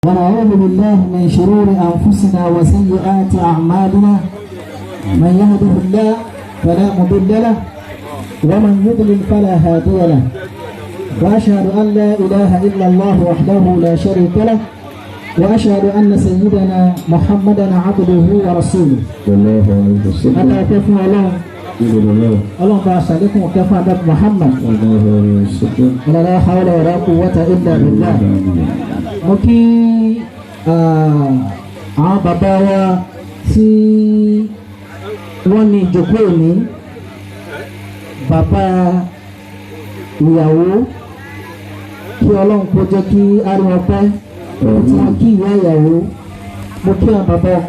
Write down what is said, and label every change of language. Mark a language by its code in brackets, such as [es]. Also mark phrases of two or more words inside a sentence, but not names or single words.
[ar] ونعوذ بالله من شرور أنفسنا وسيئات أعمالنا من يهده الله فلا مضل له ومن يضلل فلا هادي له وأشهد أن لا إله إلا الله وحده لا شريك له وأشهد أن سيدنا محمدا عبده ورسوله الله عليه وسلم. ألا كفى الله الله تعالى عليكم وكفى نبي محمد ولا لا حول ولا قوة إلا بالله. [yo] mo kí àwọn bàbá wa tí wọ́n ní ìjókòó ní bàbá ìyàwó kí ọlọ́run kó jẹ́ kí ariwo pẹ́ tí wọ́n kí ìyá ìyàwó mo kí àwọn bàbá ọkọ